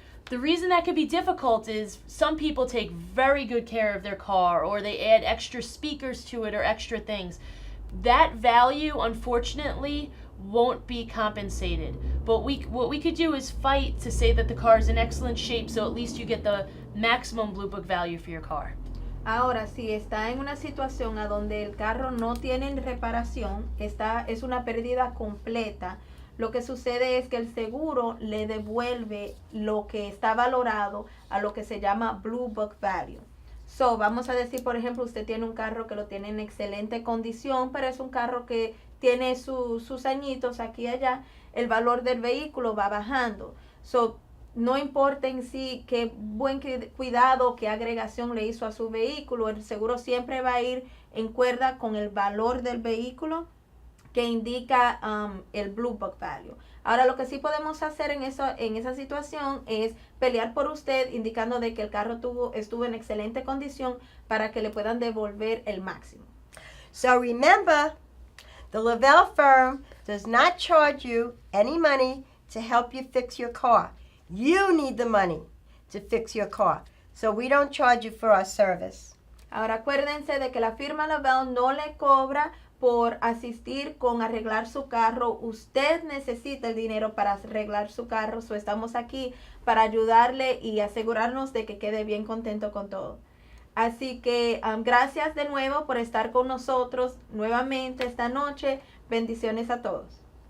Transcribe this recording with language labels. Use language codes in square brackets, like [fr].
[en] The reason that could be difficult is some people take very good care of their car, or they add extra speakers to it or extra things. That value, unfortunately, won't be compensated. But what we could do is fight to say that the car is in excellent shape, so at least you get the maximum Blue Book value for your car. [es] Ahora, si está en una situación a donde el carro no tiene reparación, es una pérdida completa, lo que sucede es que el seguro le devuelve lo que está valorado a lo que se llama Blue Book Value. So, vamos a decir, por ejemplo, usted tiene un carro que lo tiene en excelente condición, pero es un carro que tiene sus añitos aquí y allá, el valor del vehículo va bajando. So, no importa en sí qué buen cuidado, qué agregación le hizo a su vehículo, el seguro siempre va a ir en cuerda con el valor del vehículo que indica el Blue Book Value. Ahora, lo que sí podemos hacer en esa situación es pelear por usted, indicando de que el carro estuvo en excelente condición para que le puedan devolver el máximo. [en] So remember, the Lavelle firm does not charge you any money to help you fix your car. You need the money to fix your car. So we don't charge you for our service. [es] Ahora acuérdense de que la firma Lavelle no le cobra por asistir con arreglar su carro. Usted necesita el dinero para arreglar su carro, so estamos aquí para ayudarle y asegurarnos de que quede bien contento con todo. Así que gracias de nuevo por estar con nosotros nuevamente esta noche. Bendiciones a todos.